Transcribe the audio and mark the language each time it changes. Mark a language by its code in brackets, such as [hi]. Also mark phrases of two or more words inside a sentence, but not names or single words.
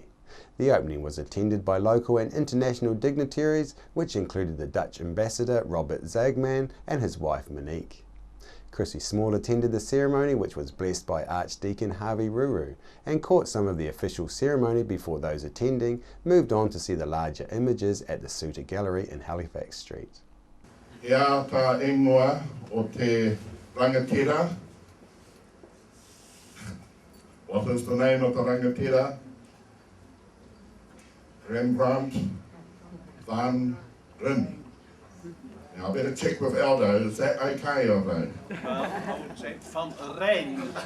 [en] The opening was attended by local and international dignitaries, which included the Dutch ambassador Robert Zagman and his wife Monique. Chrissy Small attended the ceremony, which was blessed by Archdeacon Harvey Ruru, and caught some of the official ceremony before those attending moved on to see the larger images at the Suter Gallery in Halifax Street. [mi] Ia tā ingoa o te rangatira. [en] What is the name of the rangatira? Rembrandt van Rijn. Now I better check with Aldo, is that okay, Aldo? I would say van Rijn.